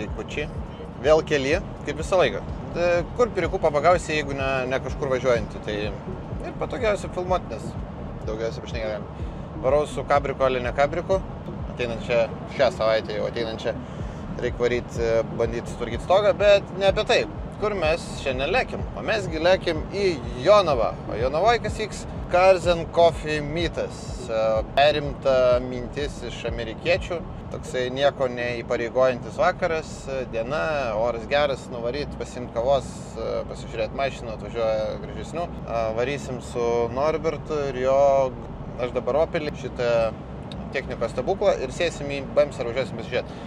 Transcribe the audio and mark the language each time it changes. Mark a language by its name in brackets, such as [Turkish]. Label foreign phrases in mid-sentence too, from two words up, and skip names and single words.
[Lithuanian] dviračiai, vėl keli, kaip visą laiką. Kur pirikų pagausi, jeigu ne kažkur važiuojantį, tai ir patogiausia filmuoti, nes daugiausiai pašnekėm. Varau su kabriku, ale ne kabriku, ateinančią šią savaitę jau ateinančią reikia varyti, bandyti sutvarkyti stogą, bet ne apie tai. Kur mes šiandien lėkim? O mesgi lėkim į Jonavą. O Jonavoje kas vyks? Cars and Coffee Meetas. Perimta mintis iš amerikiečių. Toksai nieko neįpareigojantis vakaras, diena, oras geras, nuvaryti, pasimti kavos, pasižiūrėti mašiną, atvažiuoja gražesnių. Varysim su Norbertu ir jo, aš dabar Opelį, šitą technikos stebuklą ir sėsim į BEMS ar važiuosim pasižiūrėti.